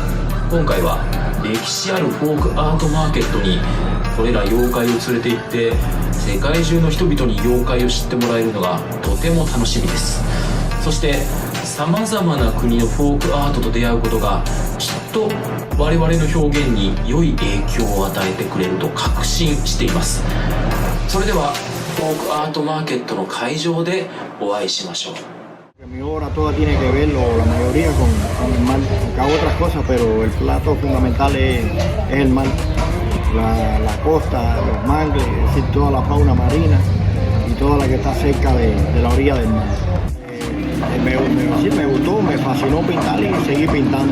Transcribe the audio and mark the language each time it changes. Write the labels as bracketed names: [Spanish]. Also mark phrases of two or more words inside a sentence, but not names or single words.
[Japanese] 今回は歴史あるフォークアートマーケットにこれら妖怪を連れて行って世界中の人々に妖怪を知ってもらえるのがとても楽しみです。そしてさまざまな国のフォークアートと出会うことがきっと我々の表現に良い影響を与えてくれると確信しています。それではフォークアートマーケットの会場でお会いしましょう。 [Spanish] Mi obra toda tiene que ver, la mayoría con el mar, aunque hago otras cosas, pero el plato fundamental es el mar, la costa, los mangles, es decir, toda la fauna marina y toda la que está cerca de la orilla del mar. Me gustó, me fascinó pintar y seguí pintando.